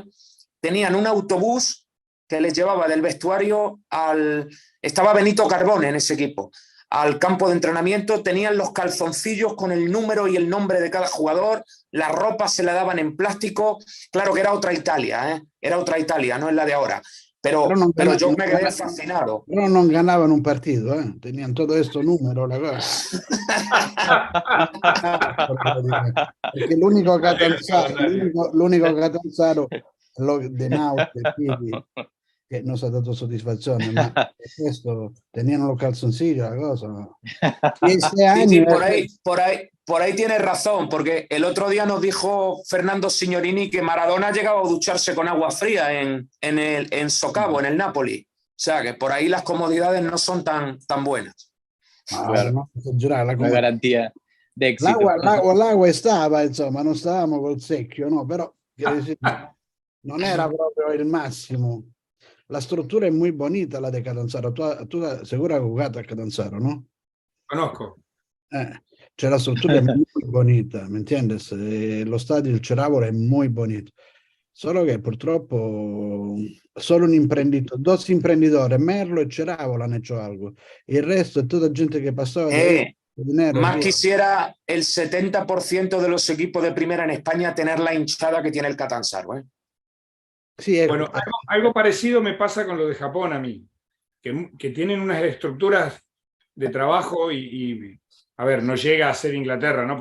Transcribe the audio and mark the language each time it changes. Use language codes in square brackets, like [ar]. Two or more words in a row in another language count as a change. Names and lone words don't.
[es] Tenían un autobús que les llevaba del vestuario estaba Benito Carbone en ese equipo, al campo de entrenamiento. Tenían los calzoncillos con el número y el nombre de cada jugador, la ropa se la daban en plástico. Claro que era otra Italia, ¿eh? Era otra Italia, no es la de ahora. Pero yo me quedé fascinado. Pero no ganaban un partido, ¿eh? Tenían todo esto número, la cosa. [it] Perché l'unico Catanzaro De Nauti, che non si è dato soddisfazione, ma questo [es] tenían los calzoncillos, la cosa. Y este año, sí, por ahí tienes razón, porque el otro día nos dijo Fernando Signorini que Maradona llegaba a ducharse con agua fría en Socavo, en el Napoli. O sea, que por ahí las comodidades no son tan buenas. Claro. [it] No, giurare, [es] una garantía de éxito. [it] L'acqua stava, insomma, non stavamo col secchio, no? Però non era proprio il massimo. La struttura è [es] muy bonita, la de Catanzaro. [it] Tu seguro hai giocato a Catanzaro, no? [es] Conozco. [it] Cioè la struttura è [es] muy bonita, ¿me entiendes? [it] Lo stadio, il Ceravolo è [es] muy bonito. [it] Solo che purtroppo solo dos imprenditori, Merlo e Ceravolo [es] han hecho algo. [it] Il resto è tutta gente che passava [es] más quisiera el 70% de los equipos de primera en España tener la hinchada que tiene el Catanzaro, ¿eh? Sí, bueno, algo parecido me pasa con lo de Japón a mí, que tienen unas estructuras de trabajo y a ver, no llega a ser Inglaterra, ¿no?